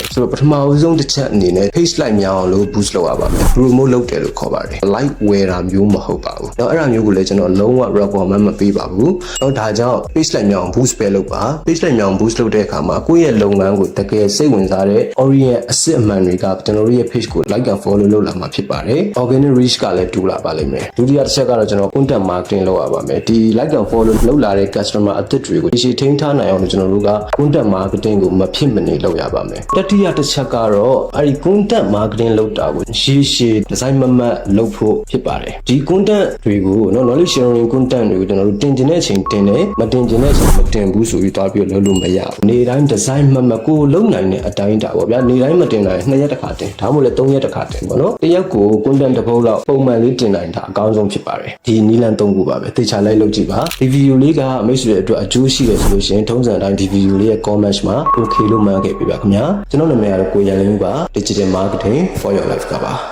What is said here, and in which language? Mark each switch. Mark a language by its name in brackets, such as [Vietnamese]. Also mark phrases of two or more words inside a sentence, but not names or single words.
[Burmese] ဆိုတော့ပထမအဆုံးတစ်ချက်အနေနဲ့ [English] page like [Burmese] များအောင်လို့ boost လုပ်ရပါမယ် promote လုပ်တယ်လို့ခေါ်ပါတယ် like ဝယ်တာမျိုးမဟုတ်ပါဘူးเนาะအဲ့ဒါမျိုးကိုလည်းကျွန်တော်လုံးဝ recommend မပေးပါဘူးเนาะဒါကြောင့် [English] page like [Burmese] များအောင် boost ပဲလုပ်ပါ [English] page like [Burmese] များအောင် boost လုပ်တဲ့အခါမှာကိုယ့်ရဲ့လုပ်ငန်းကိုတကယ်စိတ်ဝင် စားတဲ့ orient အစစ်အမှန်တွေကကျွန်တော်တို့ရဲ့ page ကို [English] like and follow [Burmese] လုပ်လာမှာဖြစ်ပါတယ် [English] organic reach [Burmese] ကလည်းတူလာပါလိမ့်မယ်ဒုတိယတစ်ချက်ကတော့ကျွန်တော် [English] content marketing [Burmese] လုပ်ရပါမယ်ဒီ [English] like and follow [Burmese] လုပ်လာတဲ့ customer အသစ်တွေကို ရှေ့ထိန်းထားနိုင်အောင်လို့ကျွန်တော်တို့က [English] content marketing [Burmese] ကိုမဖြစ်မနေလုပ်ရပါမယ်တတိယတစ်ချက်ကတော့အဲ့ဒီ [English] content marketing [Burmese] လုပ်တာကိုရှေ့ design မမတ်လုပ်ဖို့ ဖြစ်ပါတယ်ဒီ content တွေကိုเนาะ [English] knowledge sharing content [Burmese] တွေကိုကျွန်တော်တို့တင်ကျင်တဲ့အချိန်တင်တယ်မတင်ကျင်တဲ့အချိန်မတင်ဘူးဆိုပြီးတွားပြီးလုပ်လို့မရဘူးနေ့တိုင်း design မမတ်ကိုလုပ်နိုင်တဲ့အတိုင်းတာပေါ့ဗျာနေ့တိုင်းမတင်နိုင်2ရက်တစ်ခါတင်ဒါမှမဟုတ်လည်း3ရက်တစ်ခါတင်ပေါ့နော်တစ်ရက်ကို content တစ်ပုဒ်လောက်ပုံမှန်လေးတင်နိုင်တာအကောင်းဆုံးဖြစ်ပါတယ်ဒီနည်းလမ်း3ခုပါပဲသေချာလိုက်လုပ်ကြည့်ပါဒီ video လေးကမိတ်ဆွေတွေအတွက်အကျိုးရှိတယ်ဆိုလို့ရှိရင်ထုံးစံအတိုင်းဒီ video လေးရဲ့ comment မှာ okay လို့မှန်းခဲ့ပြပါခင်ဗျာကျွန်တော်နာမည်ကတော့ကိုရန်လင်းဦးပါ digital marketing for your life ကပါ